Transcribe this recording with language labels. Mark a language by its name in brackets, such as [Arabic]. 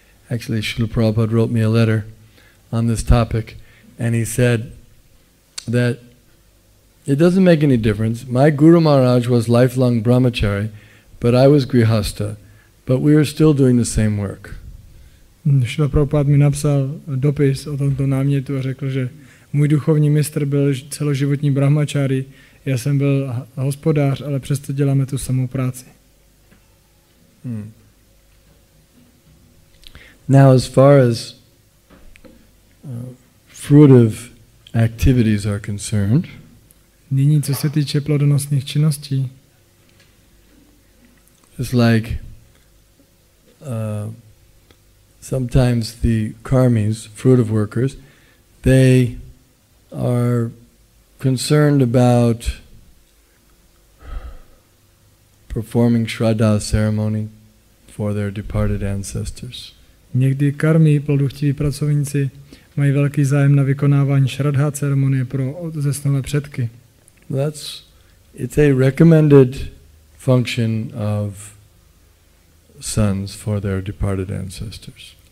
[English] Actually, Srila Prabhupada wrote me a letter on this topic, and he said that it doesn't make any difference. My Guru Maharaj was lifelong brahmachari, but I was grihasta, but we were still doing the same work. [Czech] Srila Prabhupada mi napsal dopis o tomto námětu a řekl, že můj duchovní mistr byl celoživotní brahmachari, já jsem byl hospodář, ale přesto děláme tu samou práci. [English] Now, as far as fruitive activities are concerned, [Czech] nyní, co se týče plodonosných činností, [English] it's like sometimes the karmis, fruitive workers, they are concerned about performing shraddha ceremony for their departed ancestors. [Czech] Někdy karmy, ploduchtiví pracovníci, mají velký zájem na vykonávání shraddha ceremonie pro zesnulé předky. [English] It's a recommended function of sons for their departed ancestors.